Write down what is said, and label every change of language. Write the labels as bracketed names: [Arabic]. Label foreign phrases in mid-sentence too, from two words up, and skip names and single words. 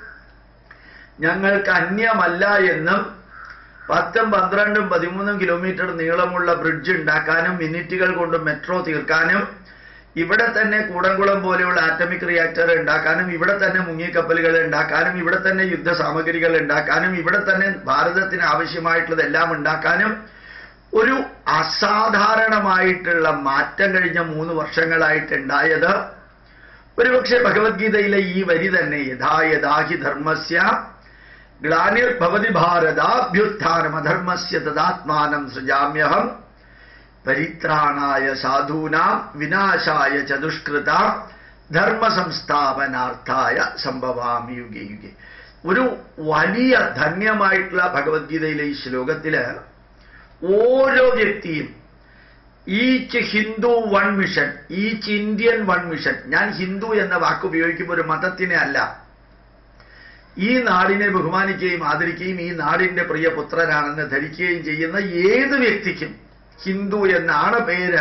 [Malayalam] ഞങ്ങൾക്ക് അന്യമല്ല എന്നും 10, 12, 13 കിലോമീറ്റർ നീളമുള്ള ബ്രിഡ്ജ് ഉണ്ടാക്കാനും മിനിറ്റുകൾ കൊണ്ട് മെട്രോ തീർക്കാനും ഇവിടെ തന്നെ കൂടംകുളം പോലെയുള്ള ആറ്റമിക് റിയാക്ടർ ഉണ്ടാക്കാനും ഇവിടെ തന്നെ മുങ്ങിക്കപ്പലുകൾ ഉണ്ടാക്കാനും ഇവിടെ തന്നെ യുദ്ധസാമഗ്രികൾ ഉണ്ടാക്കാനും ഇവിടെ തന്നെ ഭാരതത്തിന് ആവശ്യമായിട്ടുള്ളതെല്ലാം ഉണ്ടാക്കാനും ഒരു അസാധാരണമായിട്ടുള്ള മാറ്റം കഴിഞ്ഞ 3 വർഷങ്ങളായിട്ടുണ്ടായത് ഒരുപക്ഷെ ഭഗവത്ഗീതയിലെ ഈ വരി തന്നെ, [Sanskrit] യഥാ യഥാ ഹി ധർമ്മസ്യ ഗ്ലാനിർഭവതി ഭാരതാഭ്യുത്ഥാനമധർമ്മസ്യ തദാത്മാനം സൃജാമ്യഹം പരിത്രാണായ സാധൂനാം വിനാശായ ച ദുഷ്കൃതാം ധർമ്മ സംസ്ഥാപനാർത്ഥായ സംഭവാമി യുഗേ യുഗേ. [Malayalam] ഒരു വലിയ ധന്യമായിട്ടുള്ള ഭഗവത്ഗീതയിലെ ഈ ശ്ലോകത്തില് ഓരോ വ്യക്തിയും [English] each Hindu one mission, each Indian one mission. [Malayalam] ഞാൻ ഹിന്ദു എന്ന വാക്ക് ഉപയോഗിക്കുമ്പോൾ ഒരു മതത്തിനെ അല്ല, ഈ നാടിനെ ബഹുമാനിക്കുകയും ആദരിക്കുകയും ഈ നാടിന്റെ പ്രിയപുത്രനാണെന്ന് ധരിക്കുകയും ചെയ്യുന്ന ഏത് വ്യക്തിക്കും ഹിന്ദു എന്നാണ് പേര്.